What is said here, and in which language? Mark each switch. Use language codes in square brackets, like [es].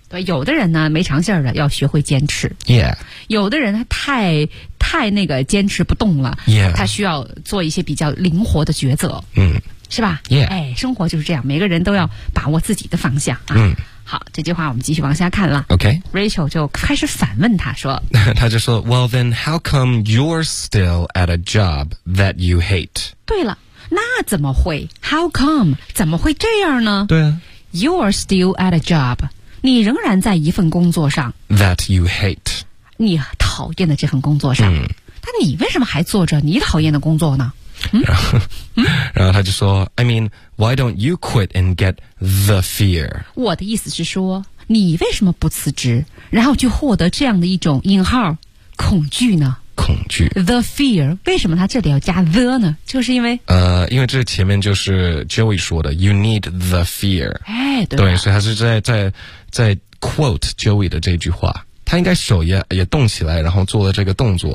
[zh] 对，有的人呢没长性的要学会坚持。 [en] Yeah. [zh] 有的人他太那个坚持不动了。 [en] Yeah. [zh] 他需要做一些比较灵活的抉择。是吧 [en] ?Yeah. [zh] 哎，生活就是这样，每个人都要把握自己的方向。好，这句话我们继续往下看了。 [en] OK. [zh] Rachel 就开始反问他说。他就说 [en] ,Well then, how come you're still at a job that you hate? [zh] 对了。那怎么会 ? [en] How come? [zh] 怎么会这样呢？对啊。 [en] You're still at a job. [zh] 你仍然在一份工作上。 [en] That you hate. [zh] 你讨厌的这份工作上。但你为什么还做着你讨厌的工作呢？然后他就说 [en] ,I mean, why don't you quit and get the fear? [zh] 我的意思是说你为什么不辞职然后去获得这样的一种引号恐惧呢？恐惧 [en] The fear [zh] 为什么他这里要加 the 呢就是因为因为这前面就是 Joey 说的 [en] You need the fear [zh] 哎，对所以他是在 quote Joey 的这句话他应该手也动起来然后做了这个动作